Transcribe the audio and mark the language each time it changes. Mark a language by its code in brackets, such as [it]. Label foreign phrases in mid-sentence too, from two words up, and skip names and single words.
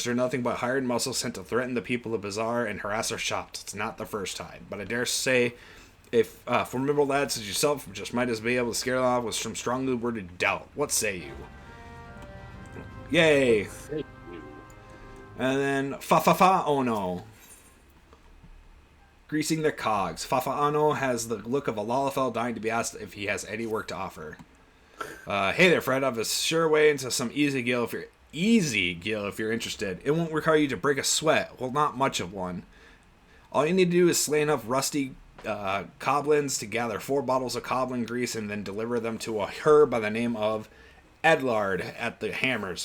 [en] They're nothing but hired muscles sent to threaten the people of the bazaar and harass our shops. It's not the first time. But I dare say, if formidable lads as yourself just might as be able to scare them off with some strongly worded doubt. What say you? Yay! And then Fa-Fa-Fa-Ono. Greasing their cogs. Fa-Fa-Ono has the look of a Lalafell dying to be asked if he has any work to offer. Hey there, Fred. I have a sure way into some easy gil Easy, Gil, if you're interested. It won't require you to break a sweat. Well, not much of one. All you need to do is slay enough rusty coblins to gather 4 bottles of coblin grease and then deliver them to a herb by the name of Edlard at the hammers.